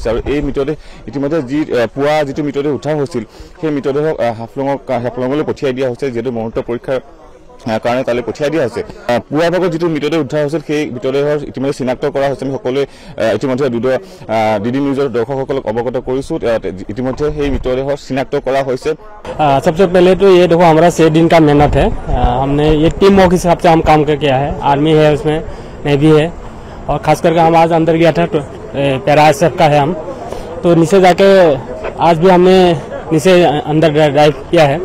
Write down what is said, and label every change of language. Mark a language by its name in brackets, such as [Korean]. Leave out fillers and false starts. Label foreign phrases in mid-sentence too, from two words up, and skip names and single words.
[Assamese] আৰু এই মৃতদেহ ইতিমধ্যে যি পুৱা যিটো মৃতদেহ উদ্ধাৰ হৈছিল সেই মৃতদেহক হাফলঙলৈ পঠিয়াই দিয়া হৈছে, যিহেতু মুহূৰ্ত পৰীক্ষাৰ কাৰণে তালৈ পঠিয়াই দিয়া হৈছে। পুৱা ভাগত যিটো মৃতদেহ উদ্ধাৰ হৈছিল সেই মৃতদেহৰ ইতিমধ্যে চিনাক্ত কৰা হৈছে। আমি সকলোৱে ইতিমধ্যে DD নিউজৰ দৰ্শকসকলক অৱগত কৰিছোঁ। ইতিমধ্যে সেই মৃতদেহৰ চিনাক্ত কৰা হৈছে। [Hindi] सबसे पहले तो ये देखो हमारा 6 दिन का मेहनत है। हमने ये [English] team work [Hindi] हिसाब से हम काम करके आए हैं। आर्मी है, उसमें नेवी है, और खास करके हम आज अंदर गया था तो पैरा SF का है हम, तो नीचे जाके आज भी हमने नीचे अंदर ड्राइव किया है।